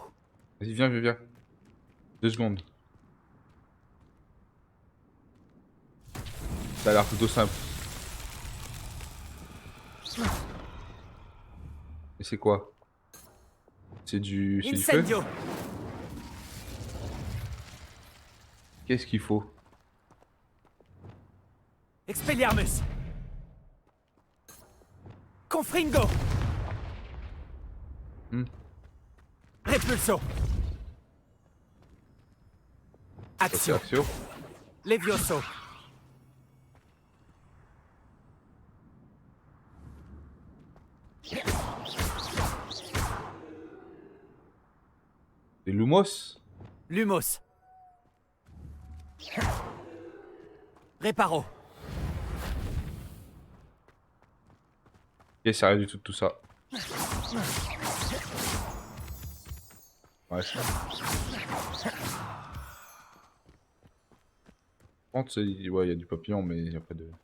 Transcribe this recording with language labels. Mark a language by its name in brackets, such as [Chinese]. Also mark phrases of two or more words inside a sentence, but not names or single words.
[French] Vas-y, viens. 2 secondes. Ça a l'air plutôt simple. Et c'est quoi? C'est du feu? Incendio. Qu'est-ce qu'il faut? Expelliarmus. Confringo. Repulso. Action. Action. Levioso. Et Lumos? Lumos. Reparo. Ok, c'est rien du tout ça. Ouais, c'est... Par contre, ouais, il y a du papillon, mais il n'y a pas de...